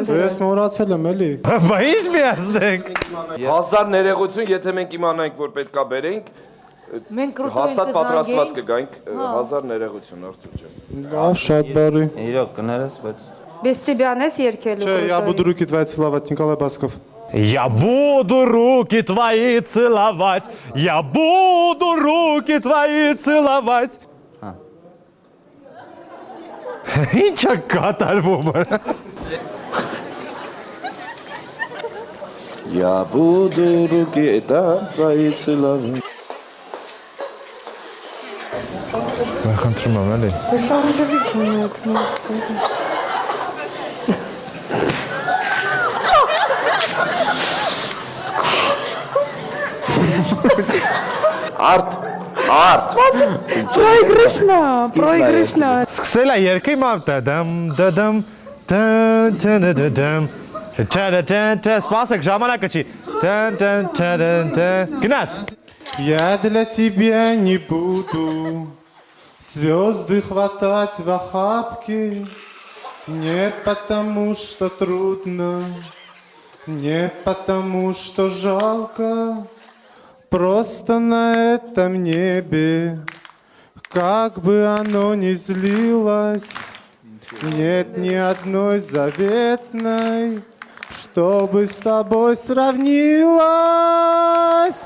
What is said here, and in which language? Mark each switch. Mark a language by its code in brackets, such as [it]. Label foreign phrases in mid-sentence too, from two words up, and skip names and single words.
[hy] Ես մոռացել եմ, էլի։ Բա ինչ միացնենք։ 1000 ներողություն, եթե մենք իմանայինք, որ պետքա բերենք, հաստատ պատրաստված կգանք 1000 ներողություն Արտուր ջան։ Լավ, շատ բարի։ Իրոք կներես, բայց Бестебян ես երգելու։ Չէ, [ru] я буду руки твои целовать, Николай Басков։ Я буду руки твои целовать, я буду руки твои целовать. [hy] Ինչ է կատարվում։ [ru] Я буду руки там твои целовать. [hy] Խնդրում եմ, էլի։ Արդ։ [ru] Проигрышно. [hy] Սկսել է երկի մամ դադամ դադամ դադամ Սպասեք, ժամանակը չի։ Գնաց։ [ru] Я для тебя не буду звезды хватать в охапки, не потому что трудно, не потому что жалко, просто на этом небе, как бы оно ни злилось, нет ни одной заветной, чтобы с тобой сравнилась.